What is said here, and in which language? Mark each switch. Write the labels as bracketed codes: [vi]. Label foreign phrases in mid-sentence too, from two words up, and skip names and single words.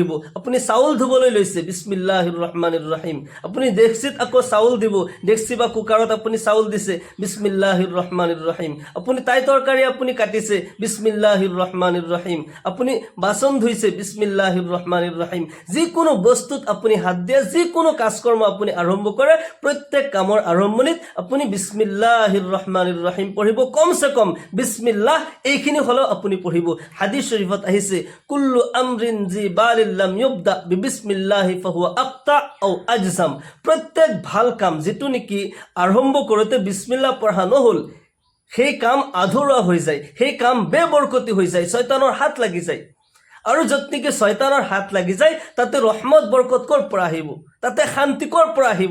[as] আপুনি চাউল ধুবলৈ লৈছে, [ar] بسم الله الرحمن الرحيم, [as] আপুনি ডেক্সিত আকৌ চাউল দিব, ডেক্সি বা কুকাৰত আপুনি চাউল দিছে, [ar] بسم الله الرحمن الرحيم, [as] আপুনি তাই তৰকাৰী আপুনি কাটিছে, [ar] بسم الله الرحمن الرحيم, [as] আপুনি বাচন ধুইছে, [ar] بسم الله الرحمن الرحيم, [as] যিকোনো বস্তুত আপুনি হাত দিয়ে, যিকোনো কাজকৰ্ম আপুনি আৰম্ভ কৰে, প্ৰত্যেক কামৰ আৰম্ভণিত আপুনি [ar] بسم الله الرحمن الرحيم [as] পঢ়িব, কমসে কম বিসমিল্লাহ এইখিনি হলেও আপুনি পঢ়িব। হাদিস শৰীফত আহিছে, [ar] كل أمر ذي بال لم يبدأ ببسم الله فهو أقطع أو أجذم, [as] প্ৰত্যেক ভাল কাম যিটো নেকি আৰম্ভ কৰোঁতে বিসমিল্লাহ পঢ়া নহল, সেই কাম আধৰুৱা হৈ যায়, সেই কাম বেবৰকতি হৈ যায়, শয়তানৰ হাত লাগি যায়। আৰু য'ত নেকি শয়তানৰ হাত লাগি যায় তাতে ৰহমত বৰকত ক'ৰ পৰা আহিব, তাতে শান্তি ক'ৰ পৰা আহিব।